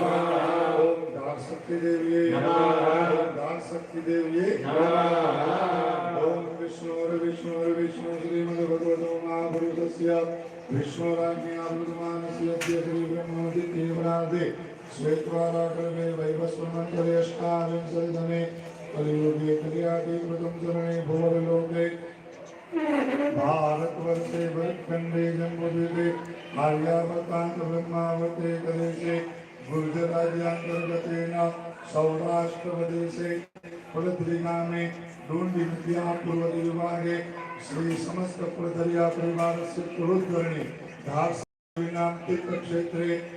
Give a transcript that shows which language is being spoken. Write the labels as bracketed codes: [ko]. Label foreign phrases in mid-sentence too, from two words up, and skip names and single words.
[sa] ઓમ ધારશક્તિ દેવી નમઃ. ઓમ ધારશક્તિ દેવી નમઃ. ઓમ વિષ્ણુર વિષ્ણુર વિષ્ણુ શ્રીમદ ભગવતો મહાપુરુષસ્ય વિષ્ણુરાજ્ઞા અમૃતમાનસ્ય શ્રી બ્રહ્મણતિ દેવરાધે શ્વેતવારા કલ્પે વૈવસ્વમંતરેષ્ટાવિંશતિતમે कलियुगे कलियाति कृतं चरणे भुवनलोके भारतवर्षे भरतखण्डे जम्बूद्वीपे आर्यावर्तान्त ब्रह्मावर्ते कलेशे गुर्जराज्यान्तर्गतेन सौराष्ट्रप्रदेशे फलद्रिनामे डोण्डी नद्याः पूर्वदिविभागे श्री समस्त कुलधर्या परिवारस्य कुलोद्गरणे धारनाम तीर्थक्षेत्रे